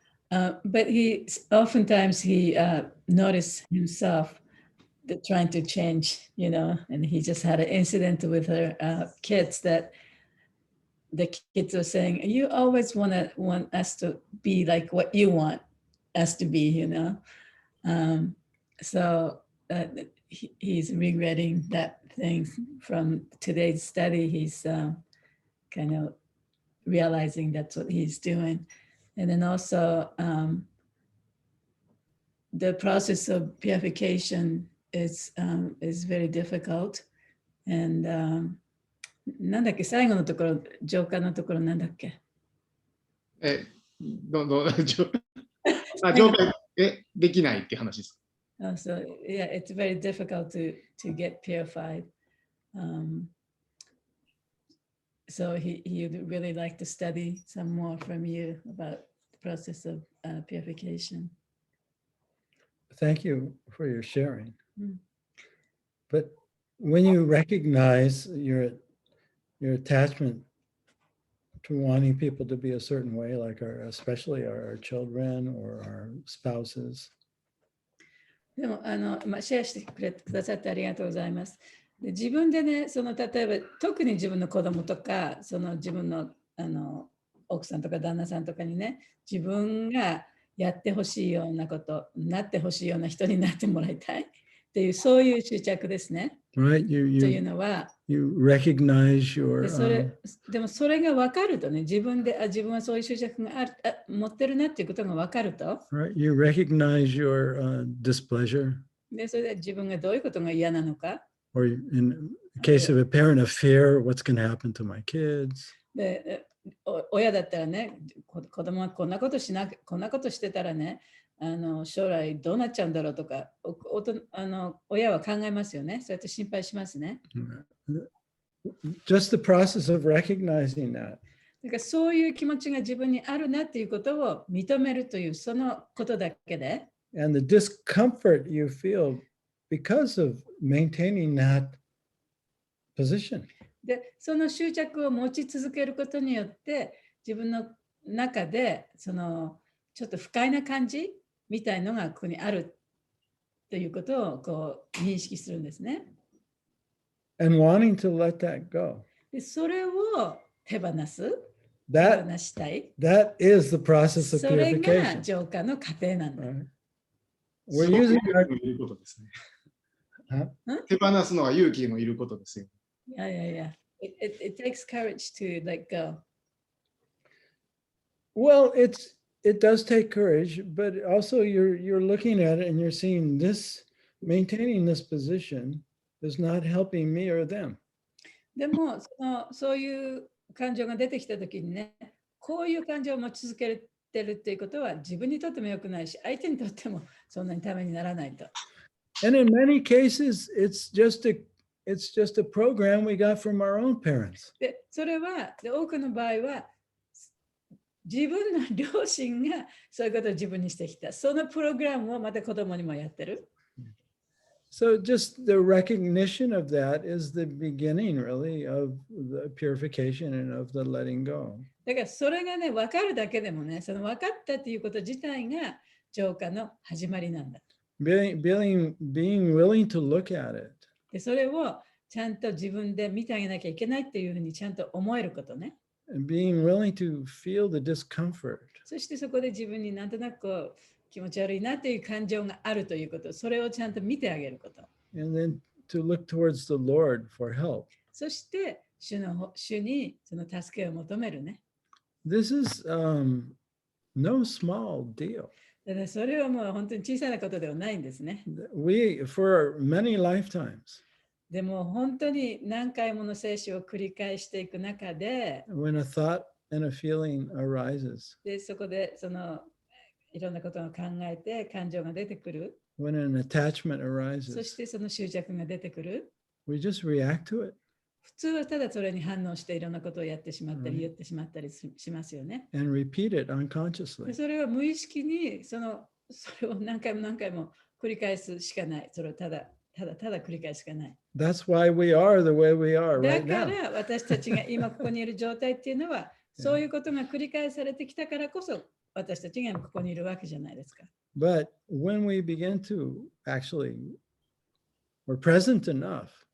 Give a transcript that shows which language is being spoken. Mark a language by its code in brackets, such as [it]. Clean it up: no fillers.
[en] But oftentimes he noticed himself trying to change, and he just had an incident with her kids that the kids were saying, you always want us to be like what you want us to be, So he's regretting that thing from today's study. He's kind of realizing that's what he's doing. And then also the process of purification is very difficult. [ja] And なんだっけ、最後のところ、浄化のところなんだっけ。浄化できないって話です。 [en] So yeah, it's very difficult to get purified. So he'd really like to study some more from you about the process of purification. Thank you for your sharing. But when you recognize your attachment to wanting people to be a certain way, like especially our children or our spouses. [ja] でもシェアしてくださってありがとうございます。で自分でね、例えば特に自分の子供とか、自分の奥さんとか旦那さんとかにね、自分がやってほしいようなこと、なってほしいような人になってもらいたいっていう、そういう執着ですね。 [en] Right? [ja] というのは、 [en] you recognize your [ja] でもそれが分かるとね、自分はそういう執着が持ってるなっていうことが分かると。 [en] Right? You recognize your displeasure. [ja] で、それで自分がどういうことが嫌なのか。 [en] Or in the case of a parent, a fear, what's going to happen to my kids? [ja] で、親だったらね、子供はこんなことしてたらね、将来どうなっちゃうんだろうとか、親は考えますよね。そうやって心配しますね。 [en] Just the process of recognizing that. [ja] だからそういう気持ちが自分にあるなっていうことを認めるというそのことだけで。 [en] And the discomfort you feel because of maintaining that position. [ja] で、その執着を持ち続けることによって、自分の中でちょっと不快な感じみたいのがここにあるということを認識するんですね。 [en] And wanting to let that go. [ja] で、それを手放す。 [en] That [ja] 手放したい。 [en] That is the process of [ja] それが [en] purification. [ja] 浄化の過程なんだ。 [en] Right? We're using our [ja] いることですね。 Huh? 手放すのは勇気のいることですよ。 [en] Yeah. It takes courage to let go. Well, it does take courage, but also you're looking at it and you're seeing this, maintaining this position is not helping me or them. [ja] でもそういう感情が出てきたときにね、こういう感情を持ち続けてるっていうことは自分にとっても良くないし、相手にとってもそんなにためにならないと。 [en] And in many cases, it's just a program we got from our own parents. [ja] で、それは多くの場合は自分の両親がそういうことを自分にしてきた。そのプログラムをまた子供にもやってる。 [en] So just the recognition of that is the beginning, really, of the purification and of the letting go. [ja] だからそれがね、分かるだけでもね、その分かったっていうこと自体が浄化の始まりなんだ。 [en] Being willing to look at it. [ja] で、それをちゃんと自分で見てあげなきゃいけないっていうふうにちゃんと思えることね。 [en] And being willing to feel the discomfort. [ja] そしてそこで自分になんとなく気持ち悪いなという感情があるということ、それをちゃんと見てあげること。 [en] And then to look towards the Lord for help. [ja] そして主にその助けを求めるね。 [en] This is no small deal. [ja] だからそれはもう本当に小さなことではないんですね。 [en] For many lifetimes. [ja] でも本当に何回もの聖書を繰り返していく中で、 [en] When a thought and a feeling arises. [ja] でそこでいろんなことを考えて感情が出てくる。 [en] When an attachment [ja] そ [en] arises. [ja] してその執着が出てくる。 [en] We just react to it. [ja] 普通はただそれに反応していろんなことをやってしまったり言ってしまったりしますよね。 [en] and repeat it unconsciously. [ja] でそれは無意識にそれを何回も何回も繰り返すしかない。それをただ繰り返すしかない。 [en] That's why we are the way we are [ja] だ [en] right [ja] か [en] now. [ja] ら私たちが今ここにいる状態っていうのは、そういうことが繰り返されてきたからこそ私たちがここにいるわけじゃないですか。 [en] But when we begin to actually, we're present enough